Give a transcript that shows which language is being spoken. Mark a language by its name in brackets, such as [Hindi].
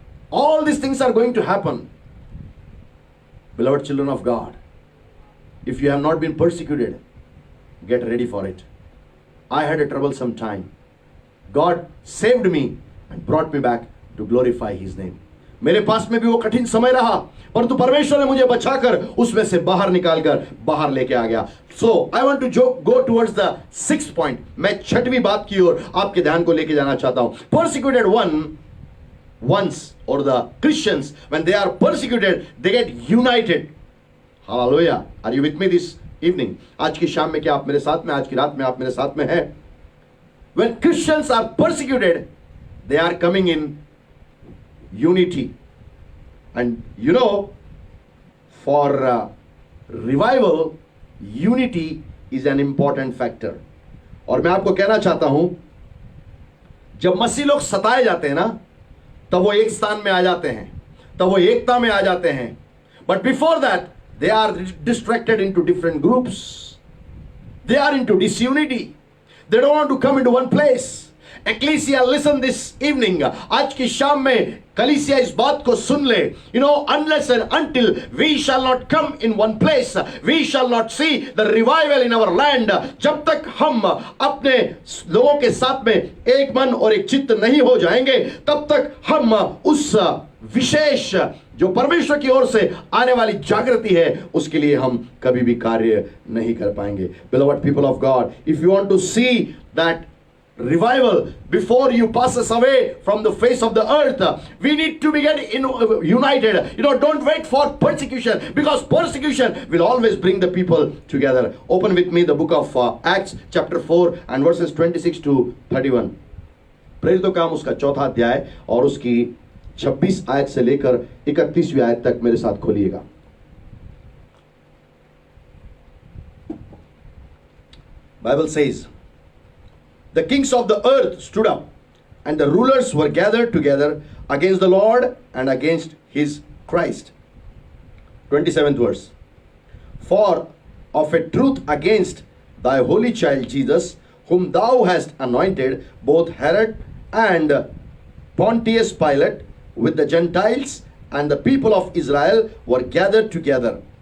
[English] All these things are going to happen. Beloved children of God, if you have not been persecuted, get ready for it. I had a troublesome time. God saved me and brought me back to glorify His name. [Hindi] मेरे पास में भी वो कठिन समय रहा, परंतु परमेश्वर ने मुझे बचाकर उसमें से बाहर निकालकर बाहर लेके आ गया. [English] So I want to go towards the 6th point. [Hindi] मैं 6वीं बात की ओर आपके ध्यान को लेके जाना चाहता हूं. [English] Persecuted ones or the Christians, when they are persecuted, they get united. Hallelujah. Are you with me this evening? [Hindi] आज की शाम में क्या आप मेरे साथ में, आज की रात में आप मेरे साथ में हैं? [English] When Christians are persecuted, they are coming in unity. And you know, for revival, unity is an important factor. [Hindi] और मैं आपको कहना चाहता हूं, जब मसीह लोग सताए जाते हैं ना, तब वो एक स्थान में आ जाते हैं, तब वो एकता में आ जाते हैं. [English] But before that, they are distracted into different groups. They are into disunity. They don't want to come into one place. Ecclesia, listen this evening. [Hindi] आज की शाम में कलीसिया इस बात को सुन ले. [English] You know, unless and until we shall not come in one place, we shall not see the revival in our land. [Hindi] जब तक हम अपने लोगों के साथ में एक मन और एक चित्त नहीं हो जाएंगे, तब तक हम उस विशेष जो परमेश्वर की ओर से आने वाली जागृति है, उसके लिए हम कभी भी नहीं कर पाएंगे. [English] Beloved people of God, if you want to see that revival before you passes away from the face of the earth, we need to be united. You know, don't wait for persecution, because persecution will always bring the people together. Open with me the book of Acts chapter 4 and verses 26 to 31. [Hindi] प्रेरितों का काम उसका 4था अध्याय और उसकी 26 आयत से लेकर 31वीं आयत तक मेरे साथ खोलिएगा. [English] Bible says, the kings of the earth stood up, and the rulers were gathered together against the Lord and against his Christ. 27th verse. For of a truth against thy holy child Jesus, whom thou hast anointed, both Herod and Pontius Pilate with the Gentiles and the people of Israel were gathered together.